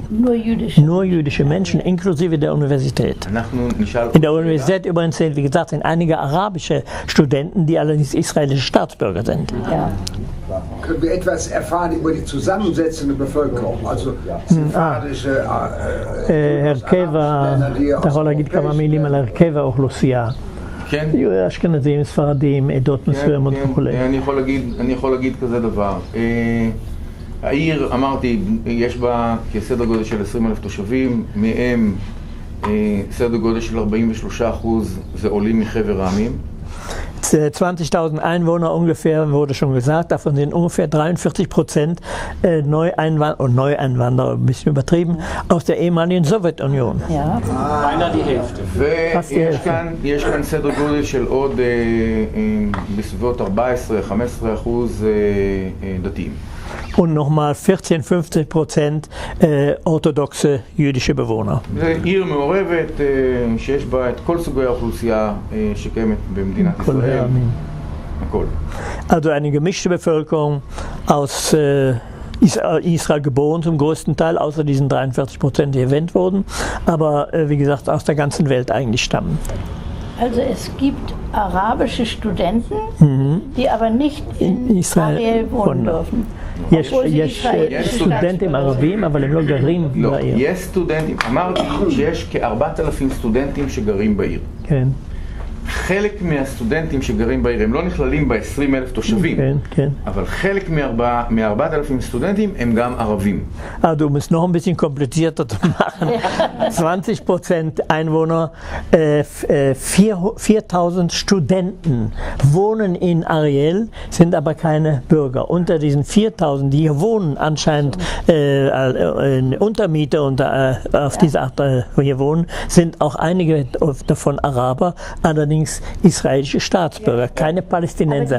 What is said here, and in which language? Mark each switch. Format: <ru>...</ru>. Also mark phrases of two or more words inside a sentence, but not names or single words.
<de>Nur jüdische Menschen, inklusive der Universität. In der Universität übrigens sind, wie gesagt, sind einige arabische Studenten, die allerdings israelische Staatsbürger sind. Ja. Können wir etwas erfahren über die zusammensetzende Bevölkerung? Also sephardische...</de> <he>הרכב, אתה יכול להגיד כמה מילים על הרכב האוכלוסייה. כן? אשכנזים, ספרדים, עדות מסוימות וכולי. אני יכול להגיד כזה דבר. העיר, אמרתי, יש בה כסדר גודל של 20,000 תושבים, מהם סדר גודל של 43% זה עולים מחבר העמים.</he> <de>20.000 Einwohner ungefähr, wurde schon gesagt, davon sind ungefähr 43% Neueinwanderer, ein bisschen übertrieben, aus der ehemaligen Sowjetunion. Ja. Beinahe die Hälfte.</de> <he>ויש כאן סדר גודל של עוד בסביבות 14-15% דתיים.</he> <de>Und nochmal 14-15% orthodoxe jüdische Bewohner.</de> <he>זו עיר מעורבת שיש בה את כל סוגי האוכלוסייה שקיימת במדינת ישראל. הכל.</he> <de>Also eine gemischte Bevölkerung aus Israel geboren zum größten Teil, außer diesen 43%, die erwähnt wurden, aber wie gesagt aus der ganzen Welt eigentlich stammen. Also es gibt arabische Studenten, die aber nicht in Israel wohnen dürfen.</de> <he>יש סטודנטים ערבים, אבל הם לא גרים בעיר. יש סטודנטים, אמרתי שיש כ-4,000 סטודנטים שגרים בעיר. כן. חלק מהסטודנטים שגרים בעיר הם לא נכללים ב-20,000 תושבים, כן. אבל חלק מ-4,000 סטודנטים הם גם ערבים.</he> <de>Also um es noch ein bisschen komplizierter zu machen, 20% Einwohner, 4.000 Studenten wohnen in Ariel, sind aber keine Bürger. Unter diesen 4.000, die hier wohnen, anscheinend Untermieter auf diese Art hier wohnen, sind auch einige davon Araber, allerdings israelische Staatsbürger, keine Palästinenser.</de>